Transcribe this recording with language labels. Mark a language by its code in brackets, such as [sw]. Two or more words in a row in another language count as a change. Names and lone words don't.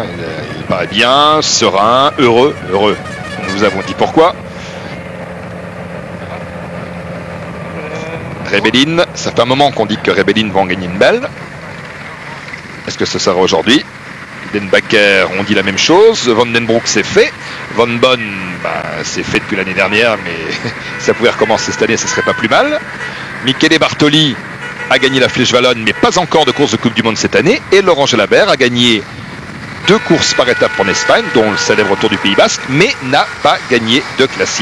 [fr] Il paraît bien, serein, heureux. Nous vous avons dit pourquoi. Rebellin, ça fait un moment qu'on dit que Rebellin va en gagner une belle. Est-ce que ce sera aujourd'hui? Denbacker, on dit la même chose. Van den Broek, c'est fait. Van Bonn, c'est fait depuis l'année dernière, mais ça pouvait recommencer cette année, ce serait pas plus mal. Michele Bartoli a gagné la Flèche Wallonne, mais pas encore de course de Coupe du Monde cette année. Et Laurent Jalabert a gagné 2 courses par étape en Espagne, dont le célèbre Tour du Pays Basque, mais n'a pas gagné de classique.